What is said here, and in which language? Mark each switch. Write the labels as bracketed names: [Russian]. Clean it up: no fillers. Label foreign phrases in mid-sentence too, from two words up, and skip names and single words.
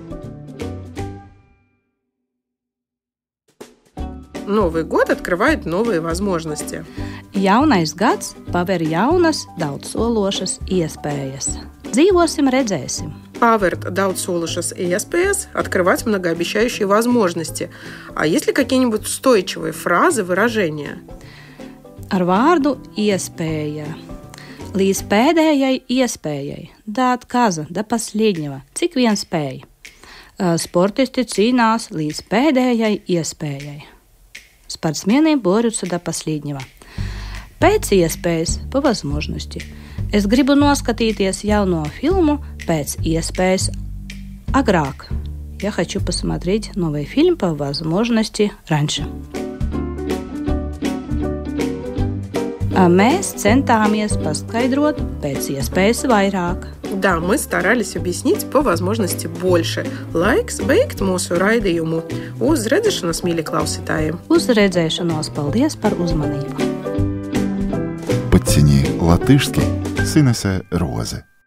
[Russian] Новый год открывает новые возможности. [Latvian] Jaunais gads paver jaunas, daudzsološas iespējas. Dzīvosim, redzēsim. Pavērt daudzsološas iespējas, [Russian] открывать многообещающие возможности. А есть ли какие-нибудь устойчивые фразы, выражения? [Latvian] Ar vārdu iespēja. Līdz pēdējai iespējai. [Russian] Да отказа, до последнего. [Latvian] Cik vien spēj. Sportisti cīnās līdz pēdējai iespējai. [Russian] Спортсмены борются до последнего. [Latvian] Pēc iespējas, [Russian] по возможности. [Latvian] Es gribu noskatīties jauno фильму pēc iespējas agrāk. [Russian] Я хочу посмотреть новый фильм по возможности раньше. [Latvian] Mēs centāmies paskaidrot pēc iespējas vairāk. [Russian] Да, мы старались объяснить по возможности больше. [Latvian] Laiks beigt mūsu raidījumu. Uz redzēšanos, mīļie klausītāji! Uz redzēšanos, paldies par uzmanību! [Russian] Подтяни латышский с Инесой Розы.